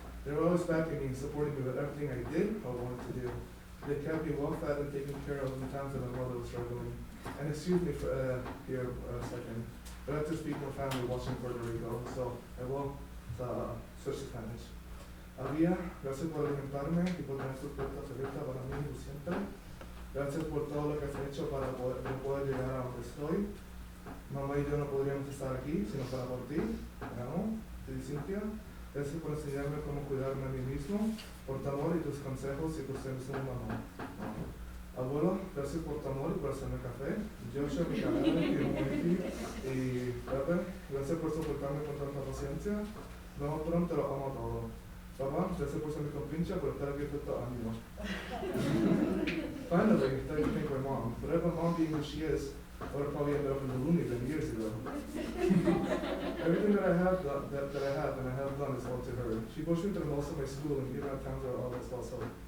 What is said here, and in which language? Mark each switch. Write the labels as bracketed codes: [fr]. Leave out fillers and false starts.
[en] They were always backing me and supporting me with everything I did or wanted to do. They kept me well fed and taken care of in the times that my mother was struggling. And excuse me for here a second, but I have to speak for family watching Puerto Rico, so I will switch to Spanish. [es] Avia, gracias por alimentarme y por tener sus puertas abiertas para mí siempre. Gracias por todo lo que has hecho para poder llegar a donde estoy. Mamá y yo no podríamos estar aquí si no fuera por ti. ¿No? Te Cynthia. Gracias por enseñarme cómo cuidarme a mí mismo, por tu amor y tus consejos y tus servicios de mamá. Abuelo, gracias por tu amor y por hacerme café. Joshua, mi canal, y Pepe, gracias por soportarme con tanta paciencia. Nos vemos pronto, lo amo todo. Papá, gracias por ser mi compincha, por estar aquí todo ánimo. [en] Finally, thank you to my mom. Whatever mom being who she is, I would have probably ended up in the Looney Bin years ago. Everything that I have and I have done is all to her. She pushed me through most of my schooling, even at times where all this fell so.